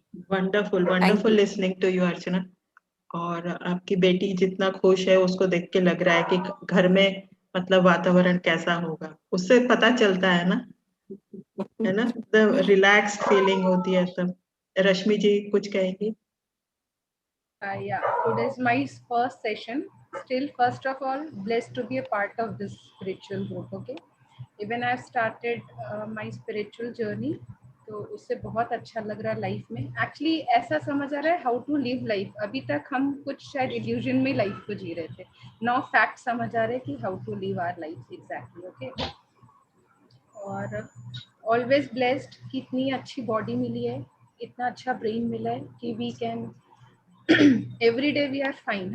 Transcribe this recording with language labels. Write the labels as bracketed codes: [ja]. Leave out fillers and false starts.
[hi] Wonderful wonderful listening to you अर्चना। और आपकी बेटी जितना खुश है उसको देख के लग रहा है कि घर में मतलब वातावरण कैसा होगा, उससे पता चलता है ना रिलैक्स्ड फीलिंग होती है तब। रश्मि जी कुछ कहेंगी? [en] Yeah, today is my first session. Still, first of all, blessed to be a part of this spiritual group. Okay, even I've started my spiritual journey, तो उससे बहुत अच्छा लग रहा है life में। [hi] एक्चुअली ऐसा समझ आ रहा है हाउ टू लिव लाइफ। अभी तक हम कुछ शायद इल्यूजन में लाइफ को जी रहे थे, नाउ फैक्ट समझ आ रहे हैं कि how to live our life exactly. Okay, और ऑलवेज ब्लेस्ड कि इतनी अच्छी बॉडी मिली है, इतना अच्छा ब्रेन मिला है कि we can every day we are fine.